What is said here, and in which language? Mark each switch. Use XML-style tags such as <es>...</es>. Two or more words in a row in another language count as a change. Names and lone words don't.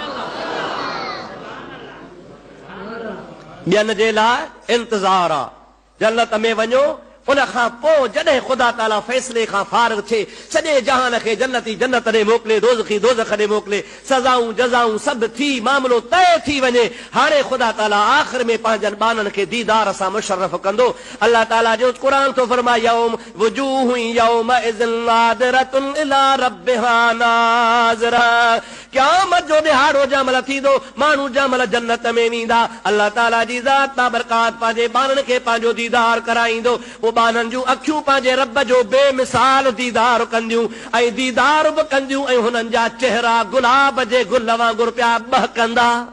<sd>ॿियनि जे लाइ इंतज़ार आहे, जन्नत में वञो, उन खां पोइ जॾहिं ख़ुदा ताला फ़ैसिले खां फारिग़ थिए, सॼे जहान खे जन्नती जन्नत ॾे मोकिले, दोज़खी दोज़ख ॾे मोकिले, सज़ाऊं जज़ाऊं सभु थी, मामिलो तय थी वञे, हाणे ख़ुदा ताला आख़िर में पंहिंजनि ॿारनि खे दीदार सां मुशर्रफ़ कंदो। अल्लाह ताला जो क़ुरान थो फरमाए,</sd> <ar>يوم وجوه يومئذ ناضرة إلى ربها ناظرة.</ar> <sd>क़यामत जो ॾिहाड़ो जंहिं महिल थींदो, माण्हू जंहिं महिल जन्नत में वेंदा, अल्लाह ताला जी ज़ात बाबरकात पंहिंजे ॿारनि खे पंहिंजो दीदार कराईंदो। ॿारनि जूं अखियूं पंहिंजे रब जो बेमिसाल दीदार कंदियूं, ऐं दीदार बि कंदियूं, ऐं हुननि जा चेहरा गुलाब जे गुल वांगुरु पिया बहकंदा।</sd>